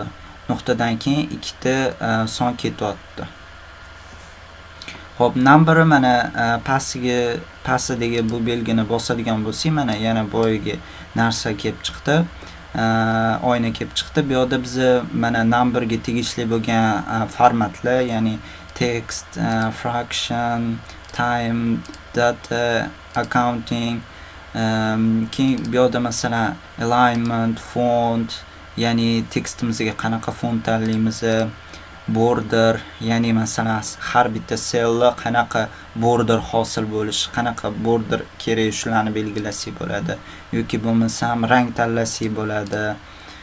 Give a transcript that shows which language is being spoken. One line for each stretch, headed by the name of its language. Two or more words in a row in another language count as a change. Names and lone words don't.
Uzbek: Nuqtadan keyin 2 ta son ketyapti. Xo'p, number mana pastidagi bu belgini bosadigan bo'lsak, mana yana boyagi narsa kelib chiqdi. Oyna kelib chiqdi. Bu yerda biz mana numberga tegishli bo'lgan formatlar, ya'ni
English: text, fraction, time, data, accounting,
Uzbek: keyin bu yerda masalan
English: alignment, font,
Uzbek: ya'ni tekstimizga qanaqa font tanlaymiz, border, ya'ni masalan har bitta cellga qanaqa border hosil bo'lishi, qanaqa border kerak, shularni belgilasak bo'ladi, yoki bo'lmasam rang tanlasak bo'ladi.